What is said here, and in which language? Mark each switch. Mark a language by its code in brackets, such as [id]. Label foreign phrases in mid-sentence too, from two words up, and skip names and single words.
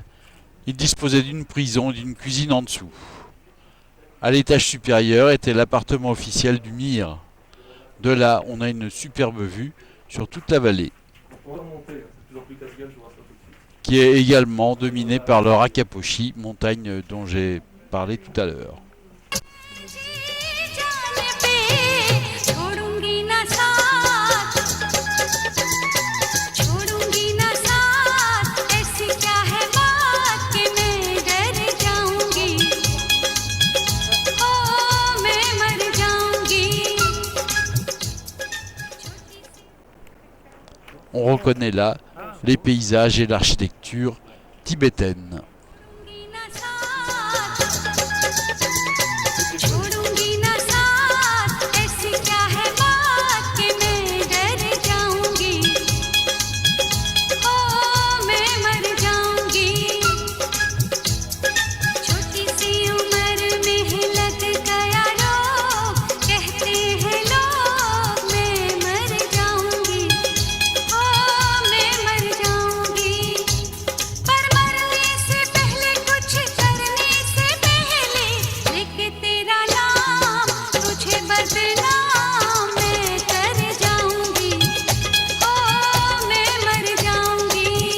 [fr] Il disposait d'une prison et d'une cuisine en dessous. À l'étage supérieur était l'appartement officiel du Mire. De là, on a une superbe vue sur toute la vallée, On va remonter, c'est toujours plus casse-gueule, je vous rassure tout de suite. qui est également dominée par le Rakaposhi, montagne dont j'ai parlé tout à l'heure. [hi] जान पे छोड़ूंगी ना साथ ऐसी क्या है बात कि मैं डर जाऊंगी ओ मैं मर जाऊंगी [fr] On reconnaît là les paysages et l'architecture tibétaine. [hi] छोड़ूंगी ना साथ ऐसी क्या है बात कि मैं डर जाऊंगी ओ मैं मर जाऊंगी छोटी सी उम्र में ही लग गया रोग कहते हैं लोग मैं मर जाऊंगी ओ मैं मर जाऊंगी पर मरने से पहले कुछ करने से पहले लेके तेरा नाम तुझे बदनाम मैं कर जाऊंगी ओ मैं मर जाऊंगी